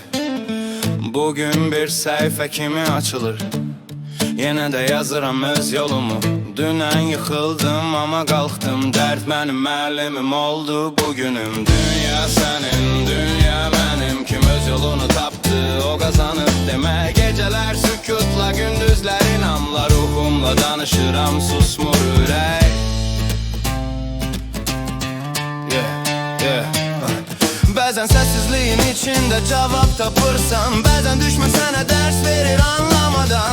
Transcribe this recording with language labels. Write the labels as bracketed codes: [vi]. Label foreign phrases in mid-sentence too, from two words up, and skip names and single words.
[tr] Bugün bir sayfa [az] kimi açılır, yine de yazıram öz yolumu. [tr] Dünen yıkıldım ama kalktım, dert benim müəllimim oldu bugünüm. Dünya senin, dünya benim, kim öz yolunu taptı o kazanır demek. [az] Geceler sükutla, gündüzler inamla, ruhumla danışıram, susmur ürək. Bəzən sessizliğin içinde cevap tapırsan, bəzən düşmə sənə dərs verir anlamadan.